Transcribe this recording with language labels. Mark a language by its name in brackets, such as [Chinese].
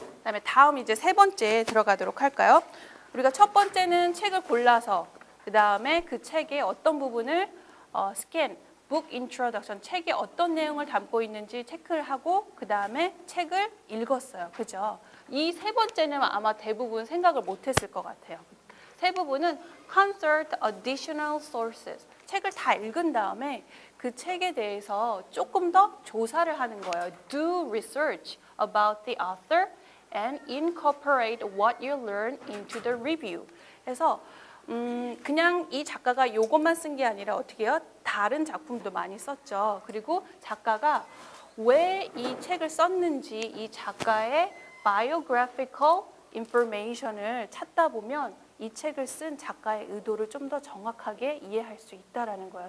[Korean] 그다음에 다음 이제 세 번째 들어가도록 할까요? 우리가 첫 번째는 책을 골라서 그다음에 그 책의 어떤 부분을 스캔, [English] book introduction, [Korean] 책에 어떤 내용을 담고 있는지 체크를 하고 그다음에 책을 읽었어요. 그죠? 이 세 번째는 아마 대부분 생각을 못했을 것 같아요. 세 부분은 [English] consult additional sources. [Korean] 책을 다 읽은 다음에 그 책에 대해서 조금 더 조사를 하는 거예요. [English] Do research about the author and incorporate what you learn into the review. [Korean] 그래서 그냥 이 작가가 요것만 쓴 게 아니라 어떻게 해요? 다른 작품도 많이 썼죠. 그리고 작가가 왜 이 책을 썼는지 이 작가의 [English] biographical information [Korean] 을 찾다 보면 이 책을 쓴 작가의 의도를 좀 더 정확하게 이해할 수 있다라는 거예요.